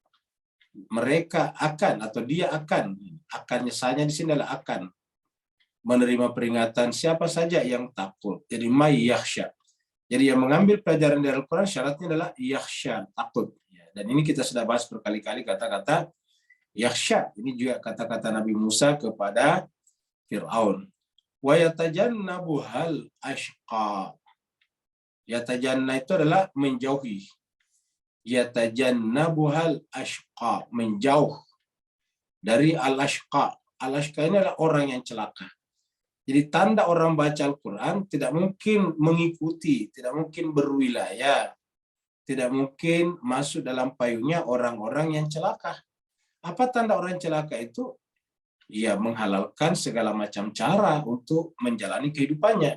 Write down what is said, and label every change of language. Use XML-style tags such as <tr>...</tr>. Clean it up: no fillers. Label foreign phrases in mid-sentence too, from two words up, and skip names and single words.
<id>Mereka akan, atau dia akan, akannya saya di sini adalah akan menerima peringatan siapa saja yang takut. Jadi</id> <ar>من يخشى.</ar> <id>Jadi yang mengambil pelajaran dari Al-Quran syaratnya adalah yakhsha, takut. Dan ini kita sudah bahas berkali-kali kata-kata yakhsha. Ini juga kata-kata Nabi Musa kepada Fir'aun.</id> <ar>ويتجنبها الأشقى.</ar> <id>Yatajanna itu adalah menjauhi.</id> <ar>يتجنبها الأشقى,</ar> <id>menjauh dari al-ashqa. Al-ashqa ini adalah orang yang celaka. Jadi tanda orang baca Al-Quran tidak mungkin mengikuti, tidak mungkin berwilayah, tidak mungkin masuk dalam payungnya orang-orang yang celaka. Apa tanda orang celaka itu? Ya, menghalalkan segala macam cara untuk menjalani kehidupannya.</id>